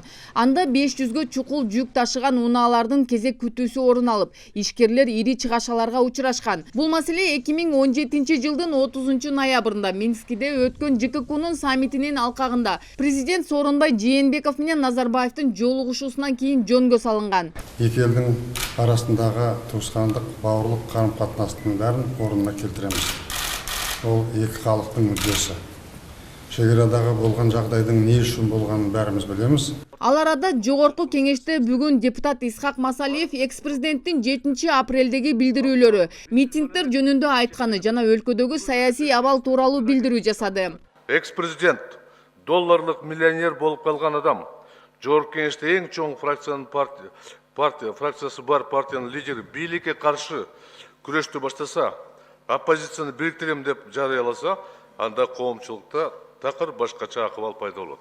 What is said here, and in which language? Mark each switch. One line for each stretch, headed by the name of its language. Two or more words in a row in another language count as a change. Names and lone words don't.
Kyrgyz: Анда 500гө чукул жүк ташыган унаалардын кезек күтүүсү орун алып, ишкерлер ири чыгашаларга учурашкан. Бул маселе 2017 жылдын 30 ноябрында Минскиде өткөн ЖККнын саммитинин алкагында президент Сооронбай Жээнбеков менен Назарбаевдин жолугушуусунан кийин жөнгө салынган. Эки элдин арасындагы туускандык
Kazakh: бауырлық қарым-қатынастың бәрін орнына келтіреміз. Ол екі халықтың мүддесі. Шекарадағы болған жағдайдың не үшін болғанын бәріміз білеміз.
Kyrgyz: Ал арада жогорку кеңеште бүгүн депутат Исхак Масалиев экс-президенттин 7 апрелдеги билдирүүлөрү, митингдер жөнүндө айтканы жана өлкөдөгү саясий абал тууралуу билдирүү жасады. Экс-президент долларлык миллионер болуп калган адам, жогорку кеңеште эң чоң фракциясы бар партиянын лидери бийликке каршы күрөштү баштаса, оппозицияны бириктирем деп жарыяласа, анда коомчулукта такыр башкача акыбал пайда болот.